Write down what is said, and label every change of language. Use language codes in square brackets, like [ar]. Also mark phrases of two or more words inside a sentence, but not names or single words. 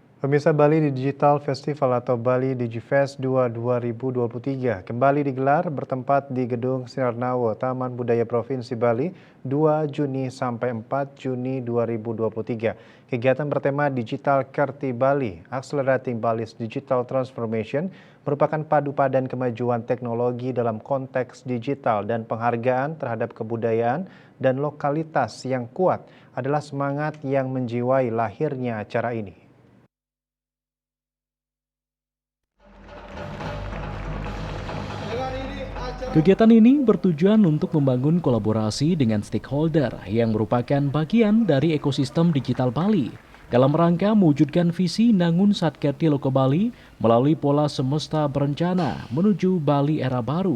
[id] Pemirsa, Bali Digital Festival atau Bali DigiFest 2 2023 kembali digelar bertempat di Gedung Sinarnawo, Taman Budaya Provinsi Bali 2 Juni sampai 4 Juni 2023. Kegiatan bertema Digital Kerti Bali, [en] Accelerating Bali's Digital Transformation, [id] merupakan padu padan kemajuan teknologi dalam konteks digital dan penghargaan terhadap kebudayaan dan lokalitas yang kuat adalah semangat yang menjiwai lahirnya acara ini. Kegiatan ini bertujuan untuk membangun kolaborasi dengan stakeholder yang merupakan bagian dari ekosistem digital Bali dalam rangka mewujudkan visi Nangun Satkerti Loko Bali melalui pola semesta berencana menuju Bali era baru.